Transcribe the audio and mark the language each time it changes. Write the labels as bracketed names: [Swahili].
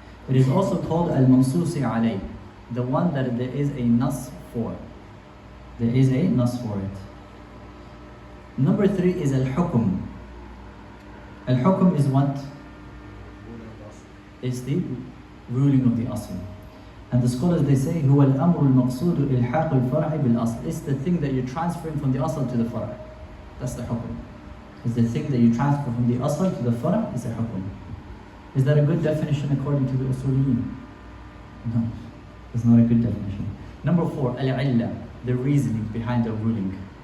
[English] It is also called al-mansusi alayh, the one that there is a nas for. There is a nas for it. Number three is al-hukum. Al-hukum is what? It's the ruling of the asl. And the scholars they say, [Arabic] هو الأمر المقصود إلحاق الفرع بالأصل. [English] It's the thing that you're transferring from the asl to the fara'. That's the hukum. It's the thing that you transfer from the asl to the fara' is the hukum. Is that a good definition according to the usuliyin? No, it's not a good definition. Number four, al-illah, the reasoning behind the ruling.